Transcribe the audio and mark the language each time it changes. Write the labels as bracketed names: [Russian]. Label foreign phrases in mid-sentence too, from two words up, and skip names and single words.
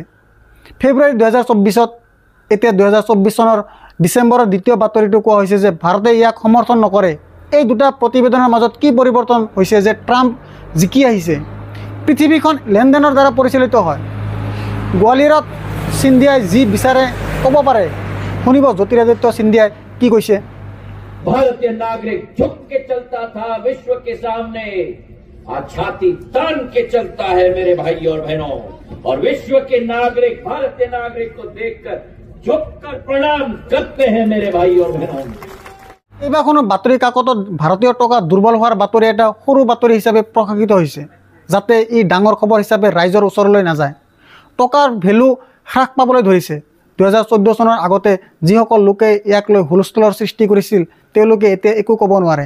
[Assamese] ফেব্ৰুৱাৰী 2024ত এতিয়া 2024 চনৰ ডিচেম্বৰৰ দ্বিতীয় বাতৰিটো কোৱা হৈছে যে ভাৰতে ইয়াক সমৰ্থন নকৰে। এই দুটা প্ৰতিবেদনৰ মাজত কি পৰিৱৰ্তন হৈছে যে ট্ৰাম্প জিকি আহিছে। পৃথিৱীখন লেনদেনৰ দ্বাৰা পৰিচালিত হয়। গোৱালিয়ৰত সিন্ধিয়াই যি বিচাৰে ক'ব পাৰে। শুনিব জ্যোতিৰাদিত্য সিন্ধিয়াই কি কৈছে। [Hindi] भारतीय नागरिक झुक के चलता था विश्व के सामने, आज छाती तान के चलता है मेरे भाई और बहनों। और विश्व के नागरिक भारतीय नागरिक को देखकर झुककर प्रणाम करते हैं मेरे भाई और बहनों। [Assamese] এইবাৰ কোনো বাতৰি কাকতত ভাৰতীয় টকা দুৰ্বল হোৱাৰ বাতৰি এটা সৰু বাতৰি হিচাপে প্ৰকাশিত হৈছে, যাতে ই ডাঙৰ খবৰ হিচাপে ৰাইজৰ ওচৰলৈ নাযায়। টকাৰ ভেলু হ্ৰাস পাবলৈ ধৰিছে। 2014 চনৰ আগতে যিসকল লোকে ইয়াক লৈ হুলস্থুলৰ সৃষ্টি কৰিছিল তেওঁলোকে এতিয়া একো ক'ব নোৱাৰে।